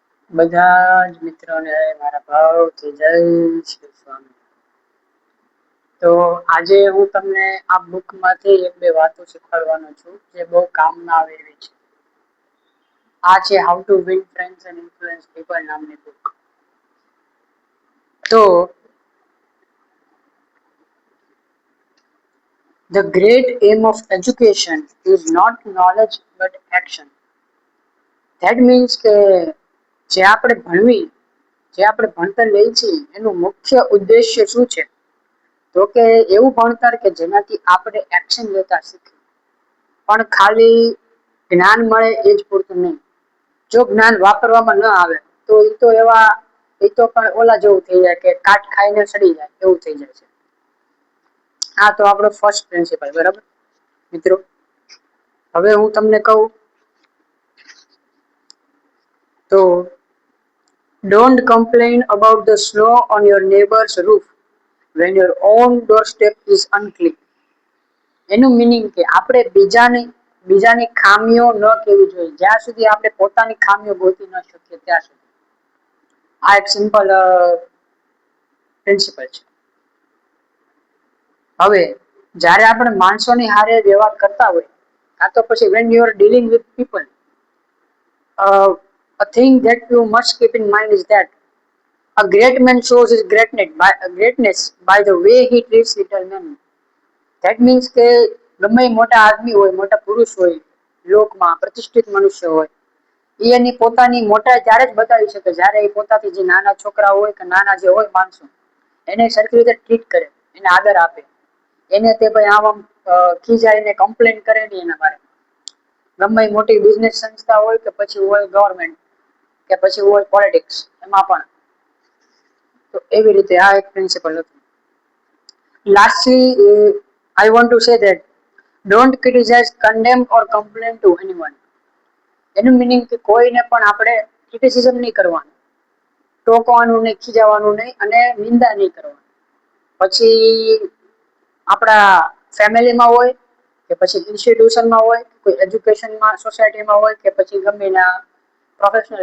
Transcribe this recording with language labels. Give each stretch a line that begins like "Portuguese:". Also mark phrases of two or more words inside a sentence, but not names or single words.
Gujarati: બધા જ મિત્રોને મારા ભાવથી જય શ્રી સ્વામી. તો આજે હું તમને આ બુક માંથી એક બે વાતો શીખવાડવાનો છું જે બહુ કામમાં આવે એવી છે. આ છે હાઉ ટુ વિન ફ્રેન્ડ્સ એન્ડ ઇન્ફ્લુઅન્સ પીપલ નામની બુક. તો
English: the great aim of education is not knowledge but action. That means
Gujarati: કે જે આપણે ભણતર લઈએ છીએ એનું મુખ્ય ઉદ્દેશ્ય શું છે? તો કે એવું ભણતર કે જેનાથી આપણે એક્શન લેતા શીખીએ. પણ ખાલી જ્ઞાન મળે એ જ પૂરતું નહીં. જો જ્ઞાન વાપરવામાં ન આવે તો એ તો પણ ઓલા જેવું થઈ જાય કે કાટ ખાઈને સડી જાય એવું થઈ જાય છે. હા, તો આપણો
English: first principle,
Gujarati: બરાબર મિત્રો. હવે હું તમને કહું તો
English: don't complain about the snow on your neighbor's roof when your own doorstep is unclean.
Gujarati: એનું મિનિંગ કે આપણે બીજાની ખામીઓ ન કહેવી જોઈએ જ્યાં સુધી આપણે પોતાની ખામીઓ ગોતી ન શકીએ ત્યાં સુધી. આ એક
English: simple principle
Gujarati: છે. હવે જ્યારે આપણે માણસોની હારે વ્યવહાર કરતા હોય, કાં તો પછી
English: when you are dealing with people, a thing that you must keep in mind is that a great man shows his greatness by the way he treats little men. That means
Gujarati: કે ગમે મોટા આદમી હોય, મોટા પુરુષ હોય, લોકમાં પ્રતિષ્ઠિત મનુષ્ય હોય, એ એની પોતાની મોટા ત્યારે જ બતાવી શકે જ્યારે એ પોતાથી જે નાના છોકરા હોય કે નાના જે હોય માણસો એને સરખી રીતે ટ્રીટ કરે, એને આદર આપે. એને તે ભાઈ આમ ખીજાઈને કમ્પ્લેન કરે નહીં એના બારે. ગમે મોટી બિઝનેસ સંસ્થા હોય કે પછી હોય ગવર્મેન્ટ કે પછી હોય પોલિટિક્સ, એમાં પણ તો એવી રીતે આ એક પ્રિન્સિપલ હતું.
English: Lastly, I want to say that don't criticize, condemn or complain to anyone.
Gujarati: એનું મિનિંગ કે કોઈને પણ આપણે ક્રિટિસિઝમ નહીં કરવાનું, ટોકવાનું નહીં, ખીજાવાનું નહીં અને નિંદા નહીં કરવાની. પછી આપણા ફેમિલીમાં હોય કે પછી ઇન્સ્ટિટ્યુશનમાં હોય, કોઈ એજ્યુકેશનમાં સોસાયટીમાં હોય કે પછી ગમે એના
English: professional lifeમાં.